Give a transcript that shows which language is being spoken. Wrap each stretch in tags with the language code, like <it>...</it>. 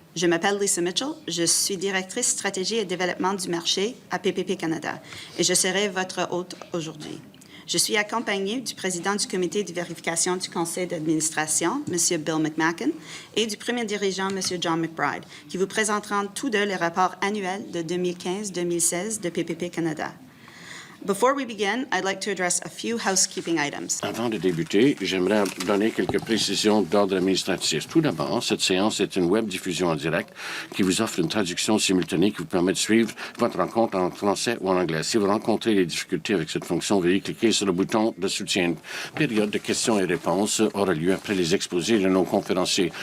<fr>Je m'appelle Lisa Mitchell, je suis directrice stratégie et développement du marché à PPP Canada et je serai votre hôte aujourd'hui. Je suis accompagnée du président du comité de vérification du conseil d'administration, M. Bill McMacken, et du premier dirigeant, M. John McBride, qui vous présenteront tous deux les rapports annuels de 2015-2016 de PPP Canada.</fr> <en>Before we begin, I'd like to address a few housekeeping items.</en> <fr>Avant de débuter, j'aimerais donner quelques précisions d'ordre administratif. Tout d'abord, cette séance est une web diffusion en direct qui vous offre une traduction simultanée qui vous permet de suivre votre rencontre en français ou en anglais. Si vous rencontrez des difficultés avec cette fonction, veuillez cliquer sur le bouton de soutien. Une période de questions et réponses aura lieu après les exposés de nos conférenciers.</fr>